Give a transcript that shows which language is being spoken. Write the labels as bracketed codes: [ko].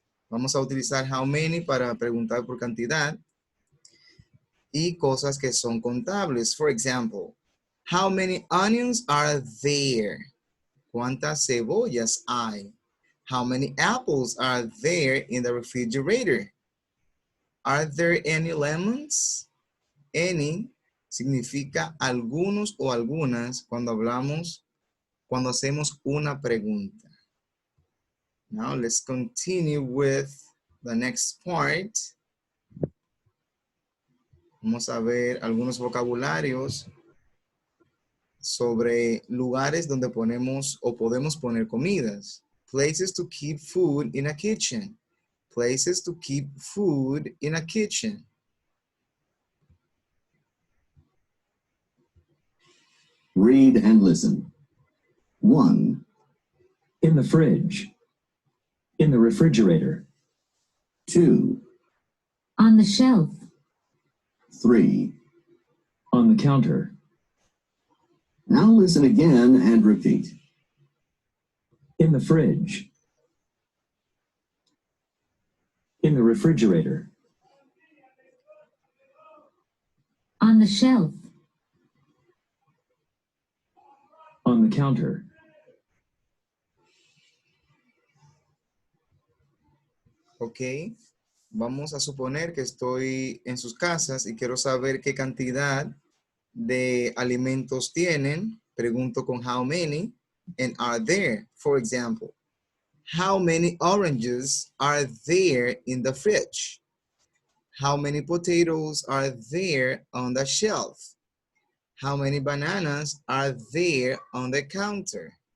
[es] Vamos a utilizar [en] how many [es] para preguntar por cantidad y cosas que son contables. [en] For example, how many onions are there? [es] ¿Cuántas cebollas hay? [en] How many apples are there in the refrigerator? Are there any lemons? [es] Any significa algunos o algunas cuando hacemos una pregunta. [en] Now let's continue with the next part. [es] Vamos a ver algunos vocabularios sobre lugares donde ponemos o podemos poner comidas. [en] Places to keep food in a kitchen. Places to keep food in a kitchen. Read and listen. 1, In the fridge. In the refrigerator. 2, On the shelf. 3. On the counter. Now listen again and repeat. In the fridge. In the refrigerator. On the shelf. On the counter. [es] Ok, vamos a suponer que estoy en sus casas y quiero saber qué cantidad de alimentos tienen. Pregunto con [en] how many and are there. For example, how many oranges are there in the fridge? How many potatoes are there on the shelf? How many bananas are there on the counter?